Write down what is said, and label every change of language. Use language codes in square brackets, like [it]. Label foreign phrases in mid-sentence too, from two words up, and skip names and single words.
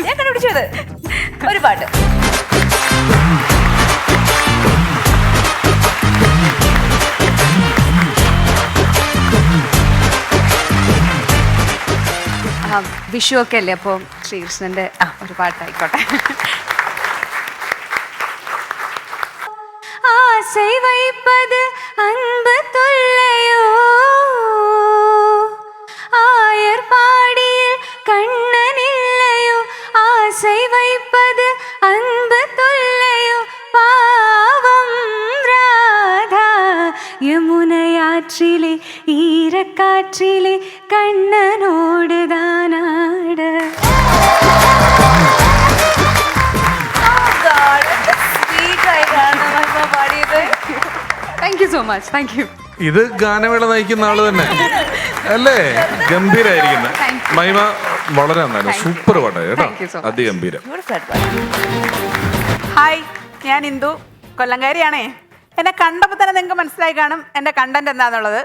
[ml] ഞാൻ കണ്ടുപിടിച്ചത് ഒരു പാട്ട്. വിഷു ഒക്കെ അല്ലേ, അപ്പോൾ ശ്രീകൃഷ്ണന്റെ ഒരു പാട്ടായിക്കോട്ടെ. [ta] ஆசை வைப்பது அன்பு தொல்லையோ, ஆயர் பாடியில் கண்ணன் இல்லையோ. ஆசை வைப்பது அன்பு தொல்லையோ, பாவம் ராதா யமுனையாற்றிலே ஈரக்காற்றிலே கண்ணனோடு தானாட. [en] Thank you so much. Thank you. [ml] ഇത് ഗാനമേള നയിക്കുന്ന ആള് തന്നെ അല്ലേ? ഗംഭീരായിരിക്കുന്ന മഹിമ വളരെ നന്നായിരുന്നു. സൂപ്പർ പാട്ടായി കേട്ടോ, അതിഗംഭീരം. ഹായ്, ഞാൻ ഇന്ദു, കൊല്ലംകാരിയാണേ. എന്നെ കണ്ടപ്പോൾ തന്നെ നിങ്ങൾക്ക് മനസ്സിലായി കാണും എൻ്റെ കണ്ടന്റ് എന്താണെന്നുള്ളത്.